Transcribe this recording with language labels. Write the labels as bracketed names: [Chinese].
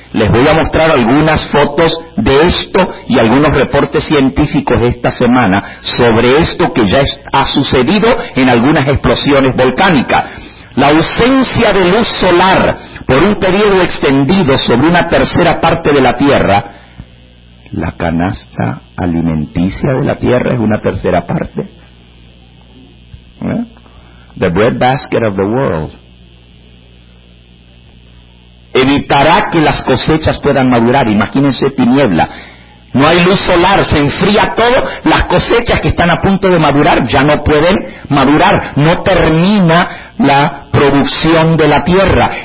[Spanish] Les voy a mostrar algunas fotos de esto y algunos reportes científicos de esta semana sobre esto que ya ha sucedido en algunas explosiones volcánicas. La ausencia de luz solar por un periodo extendido sobre una tercera parte de la Tierra, la canasta alimenticia de la Tierra es una tercera parte. ¿Eh? [English] The bread basket of the world. [Spanish] Evitará que las cosechas puedan madurar. Imagínense, tiniebla. No hay luz solar, se enfría todo. Las cosechas que están a punto de madurar ya no pueden madurar. No termina la producción de la tierra.